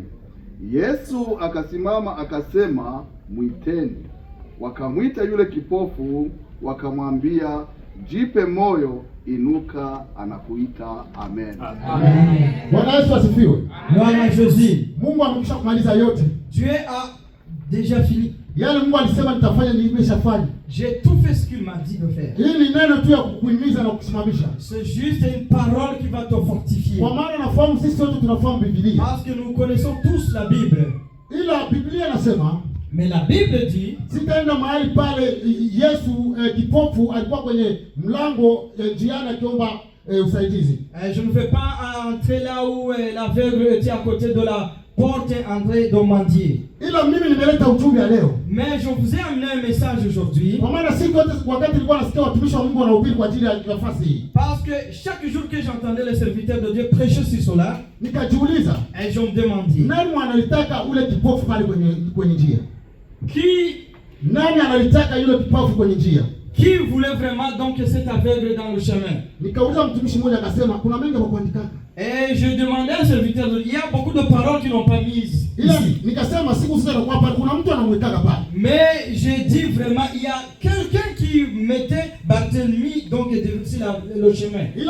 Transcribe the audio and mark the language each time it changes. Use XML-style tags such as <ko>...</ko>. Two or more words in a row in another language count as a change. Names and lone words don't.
<sw>Yesu akasimama akasema: Mwiteni. Wakamwita yule kipofu, wakamwambia: Jipe moyo, inuka, anakuita. Amen. Amen. Bwana Yesu asifiwe. Bwana Jésus. Mungu amekwisha kumaliza yote.</sw> <fr>Dieu a déjà fini.</fr> <sw>Yale Mungu alisema nitafanya nimeshafanya.</sw> <fr>J'ai tout fait ce qu'il m'a dit de faire.</fr> <sw>Hii ni neno tu ya kukuhimiza na kukusimamisha.</sw> <fr>C'est juste une parole qui va te fortifier.</fr> <sw>Kwa maana nafahamu sisi wote tunafahamu Biblia.</sw> <fr>Parce que nous connaissons tous la Bible.</fr> <sw>Ila Biblia inasema,</sw> <fr>mais la Bible dit,</fr> <sw>sitaenda mahali pale Yesu kipofu alikuwa kwenye mlango njiani akiomba usaidizi.</sw> <fr>Je ne vais pas entrer là où l'aveugle était à côté de la porte André de mendier.</fr> <sw>Ila mimi nimeleta ujumbe leo.</sw> <fr>Mais je vous ai amené un message aujourd'hui.</fr> <sw>Kwa maana siku zote wakati nilikuwa nasikia watumishi wa Mungu wanahubiri kwa ajili ya nafasi hii.</sw> <fr>Parce que chaque jour que j'entendais les serviteurs de Dieu prêcher sur cela,</fr> <sw>nikajiuliza,</sw> <fr>et je me demandais,</fr> <sw>nani analitaka ule kipofu pale kwenye njia? Nani analitaka yule kipofu kwenye njia?</sw> <fr>qui voulait vraiment donc cet aveugle dans le chemin. Et je demandais à un serviteur, il y a beaucoup de paroles qui n'ont pas mises ici. Mais j'ai dit vraiment, il y a quelqu'un qui mettait Barthélemy donc sur le chemin.</fr>